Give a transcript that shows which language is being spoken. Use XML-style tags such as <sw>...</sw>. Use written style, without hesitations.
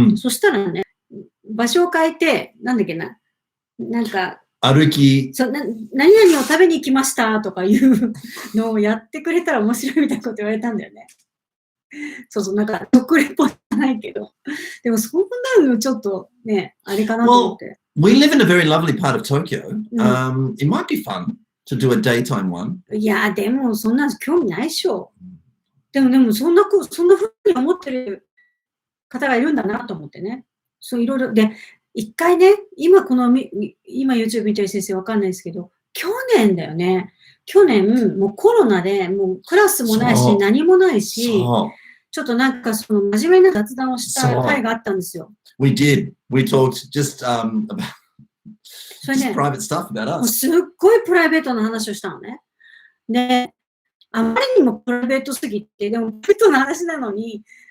<ja>そしたらね、場所を変えて、なんだっけな、なんか、歩き。何々を食べに行きましたとかいうのをやってくれたら面白いみたいなこと言われたんだよね。なんか、食レポじゃないけど。でも、そんなのちょっとね、あれかなと思って。</ja> <en>We live in a very lovely part of Tokyo. It might be fun to do a daytime one.</en> <ja>いや、でも、そんな興味ないっしょ。でも、そんなふうに思ってる方がいるんだなと思ってね。いろいろ。で、一回ね、今 YouTube 見てる先生わかんないですけど、去年だよね。去年、もうコロナで、もうクラスもないし、何もないし、ちょっとなんか真面目な雑談をした回があったんですよ。</ja> <en>We did. We talked just about private stuff about us.</en> <ja>すっごいプライベートな話をしたのね。で、あまりにもプライベートすぎて、でもプライベートな話なのに、</ja>